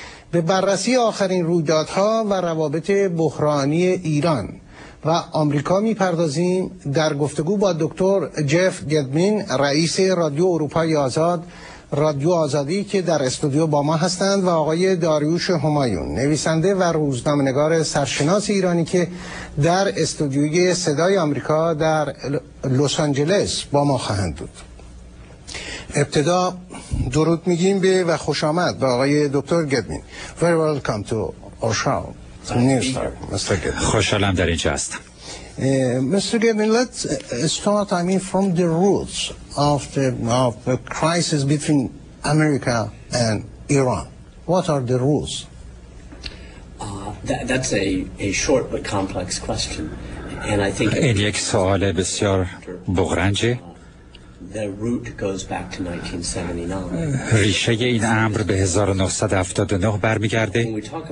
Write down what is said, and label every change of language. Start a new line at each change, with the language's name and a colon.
Persian: به بررسی آخرین رویدادها و روابط بحرانی ایران و آمریکا می‌پردازیم در گفتگو با دکتر جف گدمین، رئیس رادیو اروپای آزاد، رادیو آزادی که در استودیو با ما هستند، و آقای داریوش همایون، نویسنده و روزنامه‌نگار سرشناس ایرانی که در استودیوی صدای آمریکا در لس آنجلس با ما خواهند بود. ابتدا درود میگیم به و خوش آمد به آقای دکتر گدمین.
English: Very welcome to our show.
Persian: خوشحالم در اینجا هستم.
English: Mr. Gedmin, let's start, from the roots of the crisis between America and Iran. What are the rules? That's a short but complex question, and I think
Persian: این یک سوال بسیار بغرنجه.
English: The root goes back to 1979.
Persian: ریشه این امر به 1979 برمیگرده.